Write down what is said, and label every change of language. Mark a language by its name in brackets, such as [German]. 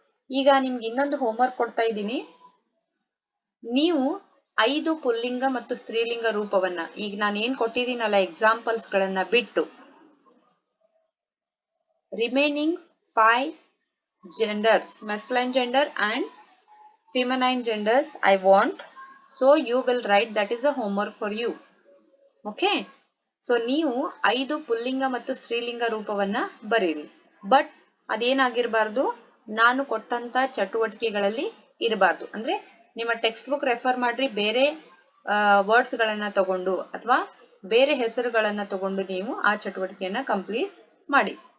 [Kannada] ಈಗ ನಿಮ್ಗೆ ಇನ್ನೊಂದು ಹೋಮ್ವರ್ಕ್ ಕೊಡ್ತಾ ಇದ್ದೀನಿ. ನೀವು 5 ಪುಲ್ಲಿಂಗ ಮತ್ತು ಸ್ತ್ರೀಲಿಂಗ ರೂಪವನ್ನ, ಈಗ ನಾನು ಏನ್ ಕೊಟ್ಟಿದ್ದೀನಲ್ಲ ಎಕ್ಸಾಂಪಲ್ಸ್ ಗಳನ್ನ ಬಿಟ್ಟು, remaining [English] 5 genders, masculine gender and feminine genders I want, so you will write, that is a homework for you. [Kannada] Okay, so ನೀವು 5 ಪುಲ್ಲಿಂಗ ಮತ್ತು ಸ್ತ್ರೀಲಿಂಗ ರೂಪವನ್ನ ಬರೀರಿ, ಬಟ್ ಅದೇನಾಗಿರಬಾರ್ದು, ನಾನು ಕೊಟ್ಟಂತ ಚಟುವಟಿಕೆಗಳಲ್ಲಿ ಇರಬಾರ್ದು. ಅಂದ್ರೆ ನಿಮ್ಮ ಟೆಕ್ಸ್ಟ್ ಬುಕ್ ರೆಫರ್ ಮಾಡ್ರಿ, ಬೇರೆ ವರ್ಡ್ಸ್ ಗಳನ್ನ ತಗೊಂಡು ಅಥವಾ ಬೇರೆ ಹೆಸರುಗಳನ್ನ ತಗೊಂಡು ನೀವು ಆ ಚಟುವಟಿಕೆಯನ್ನ ಕಂಪ್ಲೀಟ್ ಮಾಡಿ.